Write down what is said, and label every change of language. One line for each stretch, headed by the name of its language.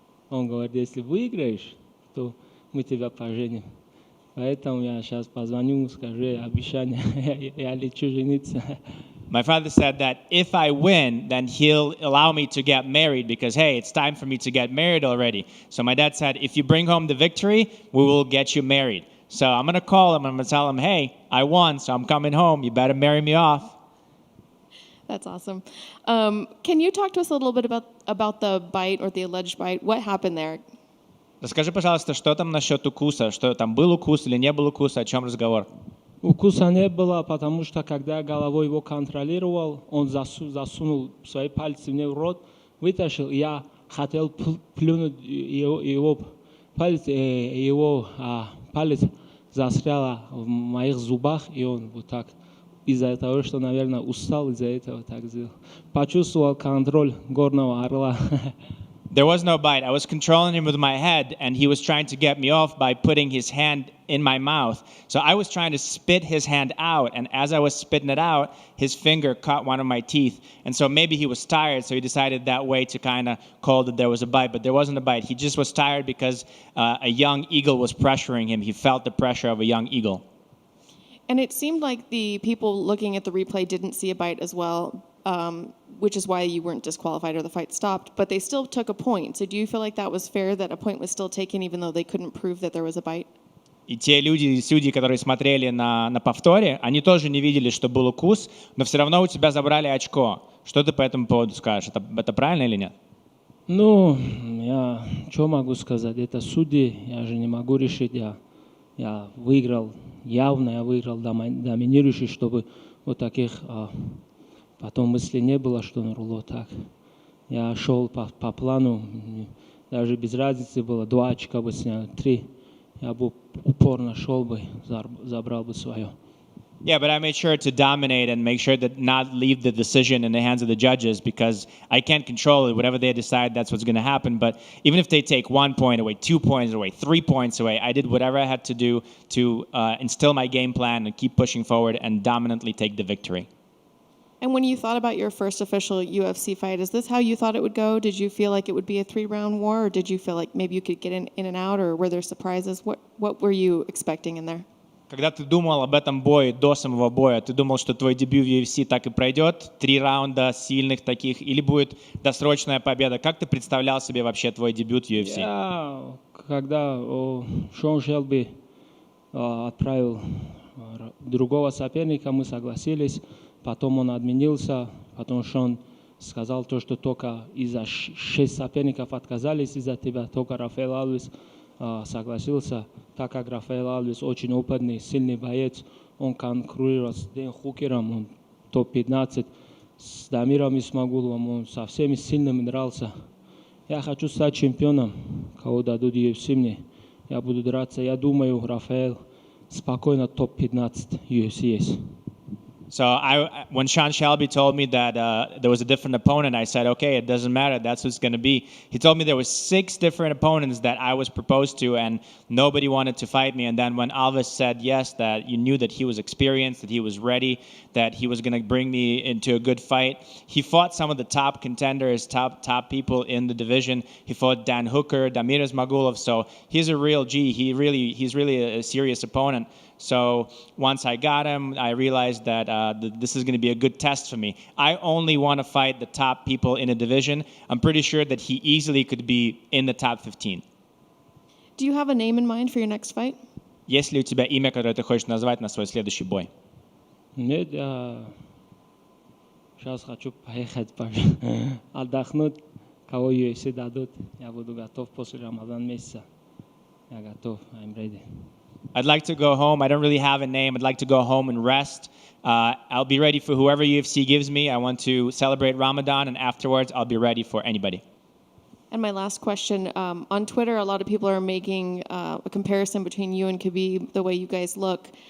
Russian: Он говорит, если выиграешь, то мы тебя поженим. Поэтому я сейчас позвоню, скажу обещание, я лечу жениться.
English: My father said that if I win, then he'll allow me to get married because, hey, it's time for me to get married already. So my dad said, if you bring home the victory, we will get you married. So I'm going to call him, I'm going to tell him, hey, I won, so I'm coming home. You better marry me off. That's awesome. Can you talk to us a little bit about the bite or the alleged bite? What happened there?
Russian: Расскажи, пожалуйста, что там насчет укуса? Что там был укус или не был укуса? О чем разговор? Укуса не было, потому что когда я головой его контролировал, он засунул свои пальцы мне в рот, вытащил, я хотел плюнуть его палец, его палец застрял в моих зубах, и он вот так, из-за того, что, наверное, устал, из-за этого так сделал. Почувствовал контроль горного орла.
English: There was no bite. I was controlling him with my head, and he was trying to get me off by putting his hand in my mouth. So I was trying to spit his hand out, and as I was spitting it out, his finger caught one of my teeth. And so maybe he was tired, so he decided that way to kind of call that there was a bite, but there wasn't a bite. He just was tired because a young eagle was pressuring him. He felt the pressure of a young eagle. And it seemed like the people looking at the replay didn't see a bite as well, which is why you weren't disqualified or the fight stopped, but they still took a point. So do you feel like that was fair, that a point was still taken even though they couldn't prove that there was a bite?
Russian: И те люди, судьи, которые смотрели на повторе, они тоже не видели, что был укус, но все равно у тебя забрали очко. Что ты по этому поводу скажешь? Это правильно или нет? Ну, я что могу сказать? Это судьи, я же не могу решить. Я выиграл, явно я выиграл доминирующий, чтобы вот таких потом мыслей не было, что Нурулло так. Я шел по плану, даже без разницы было, 2 очка бы снял, 3. Я бы упорно шел бы, забрал бы свое.
English: Yeah, but I made sure to dominate and make sure that not leave the decision in the hands of the judges because I can't control it. Whatever they decide, that's what's going to happen. But even if they take 1 point away, 2 points away, 3 points away, I did whatever I had to do to instill my game plan and keep pushing forward and dominantly take the victory. And when you thought about your first official UFC fight, is this how you thought it would go? Did you feel like it would be a 3-round war, or did you feel like maybe you could get in and out, or were there surprises? What were you expecting in there?
Russian: Когда ты думал об этом бое, до самого боя, ты думал, что твой дебют в UFC так и пройдет? 3 раунда сильных таких, или будет досрочная победа? Как ты представлял себе вообще твой дебют в UFC? Когда Шон Шелби отправил другого соперника, мы согласились. Потом он отменился, потом Шон сказал то, что только из-за 6 соперников отказались из-за тебя, только Рафаэля Алвеса согласился, так как Рафаэля Алвес очень опытный, сильный боец, он конкурирует с Дэн Хукером, он топ-15, с Дамиром Исмагуловым, он со всеми сильными дрался. Я хочу стать чемпионом, кого дадут UFC мне, я буду драться, я думаю, Рафаэль спокойно топ-15 UFC есть.
English: So when Sean Shelby told me that there was a different opponent, I said, okay, it doesn't matter. That's who's going to be. He told me there was 6 different opponents that I was proposed to, and nobody wanted to fight me. And then when Alves said yes, that you knew that he was experienced, that he was ready, that he was going to bring me into a good fight. He fought some of the top contenders, top people in the division. He fought Dan Hooker, Damir Ismagulov. So he's a real G. He's really a serious opponent. So once I got him, I realized that this is going to be a good test for me. I only want to fight the top people in a division. I'm pretty sure that he easily could be in the top 15. Do you have a name in mind for your next fight?
Russian: Есть ли у тебя имя, которое ты хочешь назвать на свой следующий бой? Нет, я сейчас хочу поехать отдохнуть. Кого UFC дадут, я буду готов после Рамадан месяца. Я готов,
English: I'm ready. I'd like to go home. I don't really have a name. I'd like to go home and rest. I'll be ready for whoever UFC gives me. I want to celebrate Ramadan, and afterwards, I'll be ready for anybody. And my last question, on Twitter, a lot of people are making a comparison between you and Khabib, the way you guys look.